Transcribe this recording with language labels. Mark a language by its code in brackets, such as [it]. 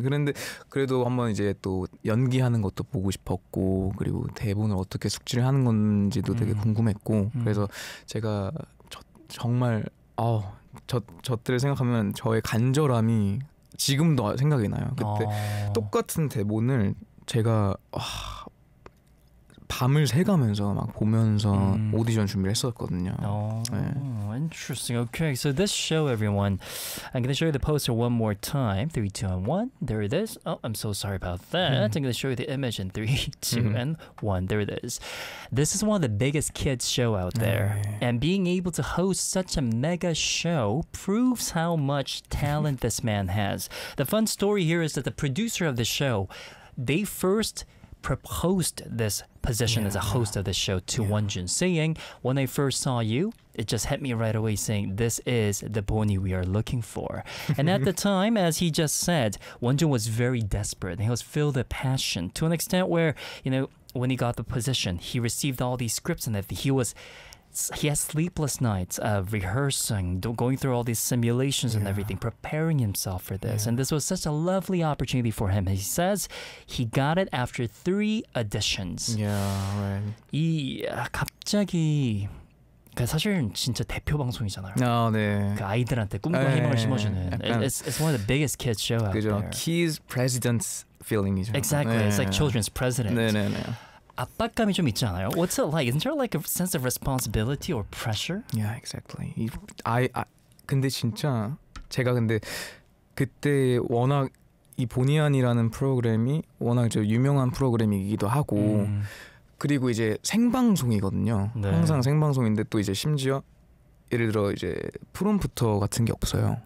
[ko] 그런데 그래도 한번 이제 또 연기하는 것도 보고 싶었고 그리고 대본을 어떻게 숙지를 하는 건지도 되게 궁금했고 그래서 제가 정말 저들을 생각하면 저의 간절함이 지금도 생각이 나요. 그때 똑같은 대본을 제가 밤을 새가면서 막 보면서 오디션 준비를 했었거든요. [en] Oh, 네. Interesting. Okay, so this show, everyone. I'm going to show you the poster one more time. 3, 2, and 1. There it is. Oh, I'm so sorry about that. I'm going to show you the image in 3, 2, and 1. There it is. This is one of the biggest kids show out there. And being able to host such a mega show proves how much talent this man has. The fun story here is that the producer of the show, they first proposed this position yeah. as a host of the show to yeah. Wonjun, saying, "When I first saw you, it just hit me right away, saying, this is the pony we are looking for." And at the time, as he just said, Wonjun was very desperate. He was filled with passion to an extent where, you know, when he got the position, he received all these scripts and he was he had sleepless nights of rehearsing, going through all these simulations and yeah. everything, preparing himself for this. Yeah. And this was such a lovely opportunity for him. He says he got it after 3 auditions. Yeah, right. [ko] 이 갑자기 그 사실은 진짜 대표 방송이잖아요. 아, 네. 그 아이들한테 꿈과 에이, 희망을 심어주는. 약간, [en] it's one of the biggest kids show [ko] 그죠, [en] out there. Kids president's feeling이죠. Exactly. 에이. It's like children's president. [ko] 네, 네, 네. 압박감이 좀 있지 않아요? [en] What's it like? Isn't there like a sense of responsibility or pressure? Yeah, exactly. [ko] I 근데 진짜 제가 근데 그때 워낙 이 본의 아니라는 프로그램이 워낙 저 유명한 프로그램이기도 하고 그리고 이제 생방송이거든요. 네. 항상 생방송인데 또 이제 심지어 예를 들어 이제 프롬프터 같은 게 없어요.